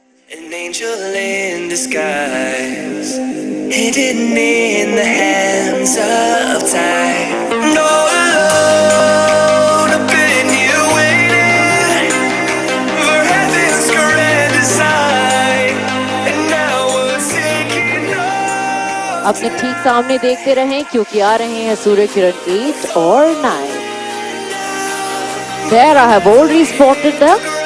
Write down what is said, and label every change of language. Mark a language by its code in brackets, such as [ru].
[en] An angel in disguise, hidden in the hands of time. No alone, I've been here waiting for heaven's grand design, and now we're taking off. [hi] अपने ठीक सामने देखते रहें क्योंकि आ रहे हैं सूर्य किरण 8 और 9. [en] There I have already spotted them.